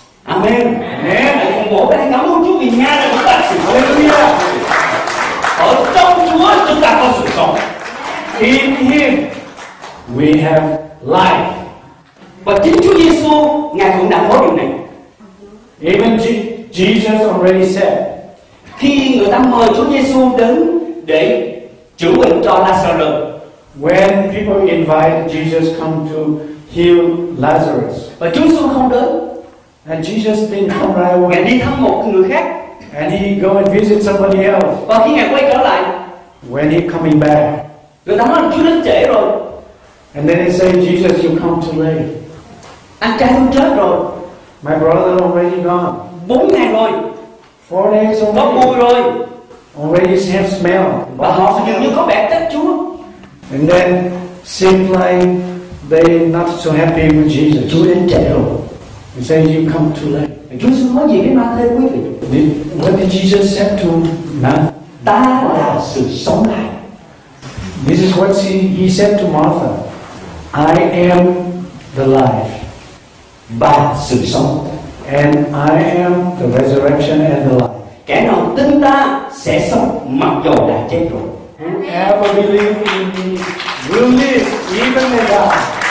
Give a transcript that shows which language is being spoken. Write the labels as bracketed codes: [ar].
[en] Amen. Amen. [vi] Cùng vỗ tay cảm ơn Chúa vì Ngài đã chúng ta sự [en] Hallelujah. [vi] Ở trong Chúa chúng ta có sự sống. [en] In Him we have life. [vi] Và chính Chúa Giêsu Ngài cũng đã có điều này. [en] Even Jesus already said. [vi] Khi người ta mời Chúa Giêsu đến để chữa bệnh cho Lazarus. [en] When people invite Jesus come to heal Lazarus. [vi] Và Chúa Giêsu không đến. [en] And Jesus didn't come right away. [vi] Ngài đi thăm một người khác. [en] And he go and visit somebody else. [vi] Và khi Ngài quay trở lại, [en] when he coming back, [vi] người ta nói Chúa đến trễ rồi. [en] and then he say, Jesus, you come too late. [vi] Anh trai tôi chết rồi. [en] My brother already gone. [vi] 4 ngày rồi. [en] 4 days [vi] Có [en] already. [vi] mùi rồi. [en] Already have smell. [vi] Và họ dường như có vẻ trách Chúa. [en] And then seems like they not so happy with Jesus. [vi] Chúa đến trễ rồi. [en] He say, you come too late. [vi] Chúa Giêsu nói gì với Ma-thê quý vị? [en] What did Jesus say to man? [vi] Ta là sự sống lại. [en] This is what he said to Martha. I am the life. [vi] Và sự sống. [en] And I am the resurrection and the life. [vi] Kẻ nào tin ta sẽ sống mặc dầu đã chết rồi. [en] Whoever believes in me will live even when die.